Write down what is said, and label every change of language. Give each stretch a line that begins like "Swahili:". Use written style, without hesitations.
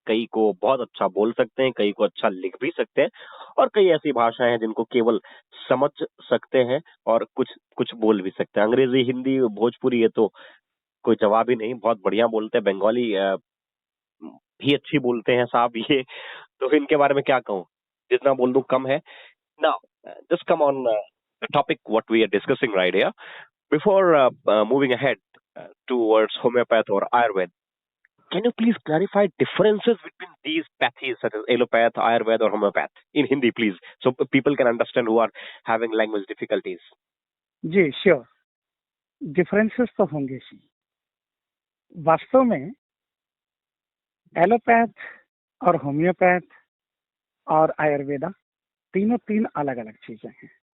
Hindi: कई को बहुत अच्छा बोल सकते हैं, कई को अच्छा लिख भी सकते हैं, और कई ऐसी भाषाएं हैं जिनको केवल समझ सकते हैं और कुछ कुछ बोल भी सकते हैं। अंग्रेजी, हिंदी, भोजपुरी, ये तो कोई जवाब ही नहीं, बहुत बढ़िया बोलते हैं। बंगाली भी अच्छी बोलते हैं साहब ये, तो इनके बारे में क्या कहूँ, जितना बोल दूं कम है।
English: Now just come on topic what we are discussing right here. Before moving ahead towards homeopath or Ayurveda, can you please clarify differences between these pathies such as allopath, Ayurveda or homeopath in Hindi, please, so people can understand who are having language difficulties?
Hindi: Ji sure, differences तो होंगे ही। वास्तव में allopath और homeopath और आयुर्वेदा तीनों तीन अलग अलग चीजें हैं।